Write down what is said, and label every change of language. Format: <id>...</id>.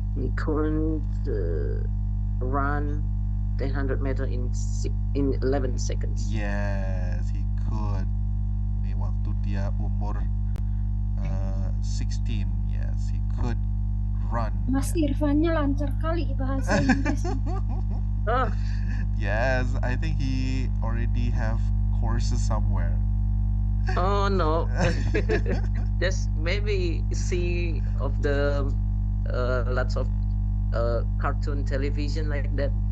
<en>He couldn't run 100 meters in 11 seconds. Yes, he could.</en> <id>Ini waktu dia umur 16,</id> <en>yes, he could run.</en> <id>Mas Irfannya lancar kali bahasa Inggris. Oh,</id> <en>Yes, I think he already have courses somewhere. oh no. Just maybe see of the lots of cartoon television like that.</en>